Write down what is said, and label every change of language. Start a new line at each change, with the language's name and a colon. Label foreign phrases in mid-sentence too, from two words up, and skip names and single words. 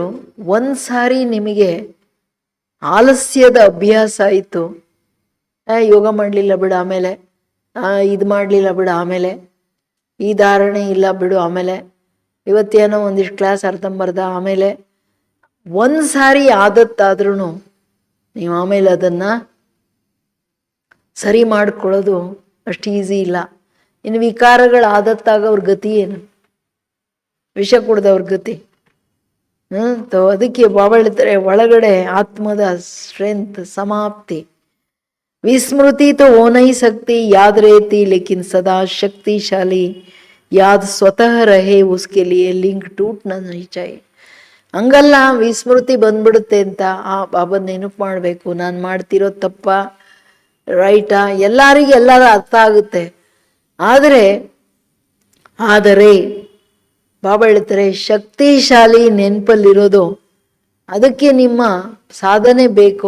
Kannada: ಒಂದು ಸಾರಿ ನಿಮಗೆ ಆಲಸ್ಯದ ಅಭ್ಯಾಸ ಆಯಿತು, ಯೋಗ ಮಾಡಲಿಲ್ಲ ಬಿಡು ಆಮೇಲೆ, ಇದು ಮಾಡಲಿಲ್ಲ ಬಿಡು ಆಮೇಲೆ, ಈ ಧಾರಣೆ ಇಲ್ಲ ಬಿಡು ಆಮೇಲೆ, ಇವತ್ತೇನೋ ಒಂದಿಷ್ಟು ಕ್ಲಾಸ್ ಅರ್ಧಂಬರ್ಧ ಆಮೇಲೆ, ಒಂದು ಸಾರಿ ಆದತ್ತಾದ್ರೂ ನೀವು ಆಮೇಲೆ ಅದನ್ನು ಸರಿ ಮಾಡ್ಕೊಳ್ಳೋದು ಅಷ್ಟು ಈಸಿ ಇಲ್ಲ. ಇನ್ನು ವಿಕಾರಗಳು ಆದತ್ತಾಗವ್ರ ಗತಿ ಏನು? ವಿಷ ಕುಡ್ದವ್ರ ಗತಿ. ಅದಕ್ಕೆ ಬಾಬಾ ಹೇಳ್ತಾರೆ, ಒಳಗಡೆ ಆತ್ಮದ ಸ್ಟ್ರೆಂತ್ ಸಮಾಪ್ತಿ.
Hindi: विस्मृति तो हो नहीं सकती, याद रहती लेकिन सदा शक्तिशाली याद स्वतः रहे, उसके लिए लिंक टूटना नहीं चाहिए.
Kannada: ಹಂಗಲ್ಲ ವಿಸ್ಮೃತಿ ಬಂದ್ಬಿಡುತ್ತೆ ಅಂತ ಬಾಬಾ ನೆನಪು ಮಾಡಬೇಕು. ನಾನು ಮಾಡ್ತಿರೋ ತಪ್ಪ ರೈಟಾ ಎಲ್ಲರಿಗೂ ಎಲ್ಲರ ಅರ್ಥ ಆಗುತ್ತೆ. ಆದರೆ ಬಾಬಾ ಹೇಳ್ತಾರೆ ಶಕ್ತಿಶಾಲಿ ನೆನಪಲ್ಲಿರೋದು, ಅದಕ್ಕೆ ನಿಮ್ಮ ಸಾಧನೆ ಬೇಕು.